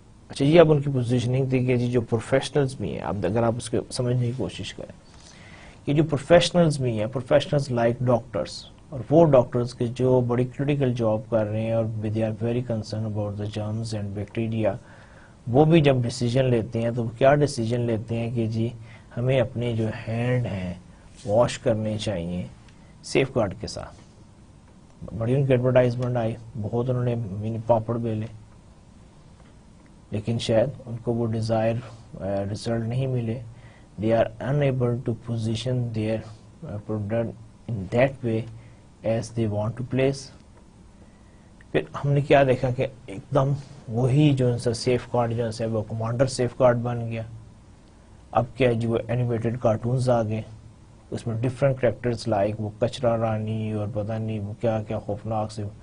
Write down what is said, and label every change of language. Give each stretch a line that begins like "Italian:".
Urdu: اچھا یہ اب ان کی پوزیشننگ تھی کہ جی جو پروفیشنلز بھی ہیں، اب اگر آپ اس کو سمجھنے کی کوشش کریں کہ جو پروفیشنلز بھی ہیں، پروفیشنلز لائک ڈاکٹرز، اور وہ ڈاکٹرز کے جو بڑی کریٹیکل جاب کر رہے ہیں اور
English: they are very concern about the germs and bacteria,
Urdu: وہ بھی جب ڈیسیجن لیتے ہیں تو کیا ڈیسیجن لیتے ہیں کہ جی ہمیں اپنے جو ہینڈ ہیں واش کرنے چاہیے سیف گارڈ کے ساتھ. بڑی ان کی ایڈورٹائزمنٹ آئی، بہت انہوں نے منی پاپڑ بیلے، لیکن شاید ان کو وہ ڈیزائر رزلٹ نہیں ملے.
English: They are unable to position their product in that way as they want to place.
Urdu: پھر ہم نے کیا دیکھا کہ ایک دم وہی جو ان سیف گارڈ جو ہے وہ کمانڈر سیف گارڈ بن گیا. اب کیا جی وہ اینیمیٹڈ کارٹونز آ گئے، اس میں ڈفرینٹ کریکٹرز لائک وہ کچرا رانی اور پتہ نہیں وہ کیا کیا خوفناک سے.